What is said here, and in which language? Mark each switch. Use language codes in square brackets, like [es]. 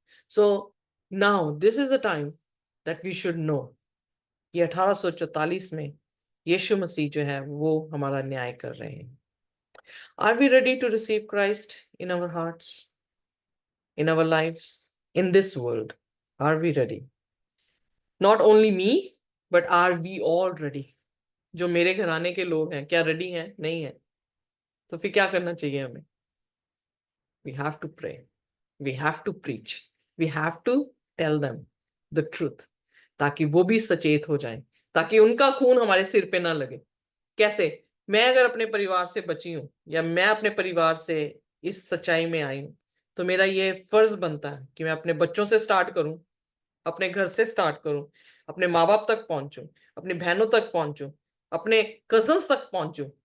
[en] so now this is the time that we should know [hi] कि 1844 में यीशु मसीह जो है वो हमारा न्याय कर रहे हैं। [en] Are we ready to receive Christ in our hearts, in our lives, in this world? Are we ready? Not only me, but are we all ready? [hi] जो मेरे घराने के लोग हैं क्या रेडी हैं? नहीं है। तो फिर क्या करना चाहिए हमें? [en] We have to pray, we have to preach, we have to tell them the truth, [hi] ताकि वो भी सचेत हो जाएं, ताकि उनका खून हमारे सिर पे ना लगे। कैसे? मैं अगर अपने परिवार से बची हूं या मैं अपने परिवार से इस सच्चाई में आई हूं, तो मेरा ये फर्ज बनता है कि मैं अपने बच्चों से स्टार्ट करूं, अपने घर से स्टार्ट करूं, अपने माँ बाप तक पहुंचूं, अपनी बहनों तक पहुंचूं, अपने कजन्स तक पहुंचूं।